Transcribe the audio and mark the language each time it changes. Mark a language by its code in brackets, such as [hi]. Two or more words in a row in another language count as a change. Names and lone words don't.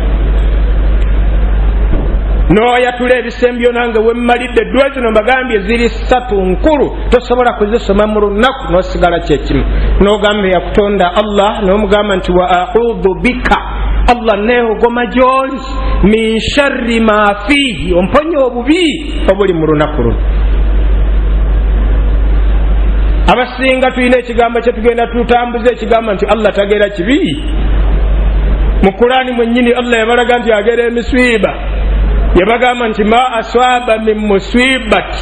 [lg] N'oyatula ebisembyo nange wemmalidde eddwa zino mbagambye ziri 3 nkulu tosobola kuzisoma mu lunaku n'osigala kyekimu n'ogamba yakutonda Allah n'omugamba nti [ar] وأعوذ بك [lg] Allah neogoma gy'oli [ar] من شر ما فيه [lg] omponye obubi obuli mu lunaku luno. Abasinga tulina ekigambo kye tugenda tutambuza ekigamba nti Allah tagera kibi. Mu Qur'ani mwennyini Allah yabalaga nti agera emiswiba. Yabagamba nti [ar] ما أصاب من مصيبة.